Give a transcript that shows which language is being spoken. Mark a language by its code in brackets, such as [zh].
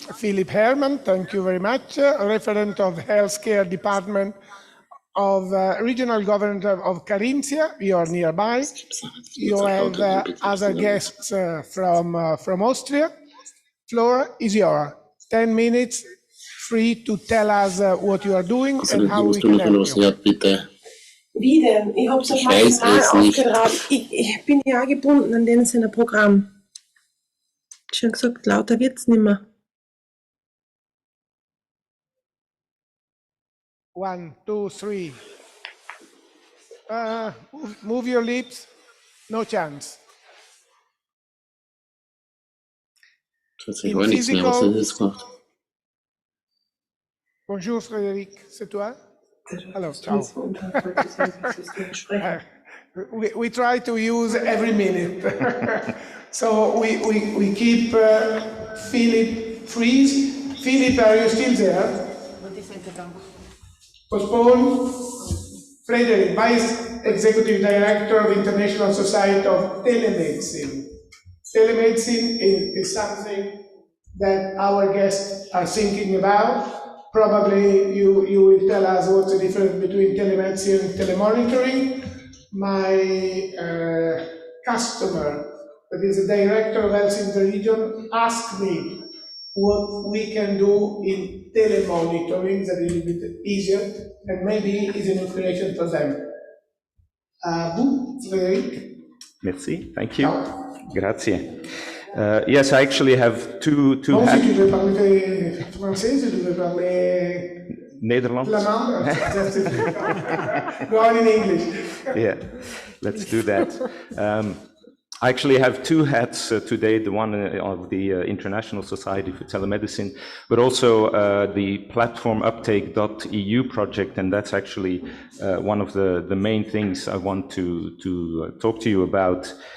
[en] Philip Herman, thank you very much, referent of Healthcare Department of Regional Government of Carinthia. You are nearby. You have other guests from Austria. Floor is yours. 10 minutes, free to tell us what you are doing and how we can help you. [de] Wie denn? Ich habe es auf maximal aufgeraubt. Ich bin ja gebunden an den seiner Programm. Schon gesagt, lauter wird es nicht mehr. [en] 1, 2, 3. Move your lips. No chance. [de] Tatsächlich auch nichts mehr, was er jetzt macht. [fr] Bonjour Frédéric, c'est toi? [en] Hello, ciao. We try to use every minute. So we keep Philip freeze. Philip, are you still there? Postpone. Frédéric, Vice Executive Director of International Society of Telemedicine. Telemedicine is something that our guests are thinking about. Probably you will tell us what's the difference between telemedicine and telemonitoring. My customer, that is the director of health in the region, asked me what we can do in telemonitoring that is a little bit easier and maybe is an inspiration for them. [fr] Vous, Frédéric? [en] Merci, thank you. Grazie. Yes, I actually have two [fr] bon, si tu veux parler français, si tu veux parler [nl] Nederlands. [en] flamand, go on in English. Yeah, let's do that. I actually have two hats today, the one of the International Society for Telemedicine, but also the platform uptake.eu project, and that's actually one of the main things I want to talk to you about.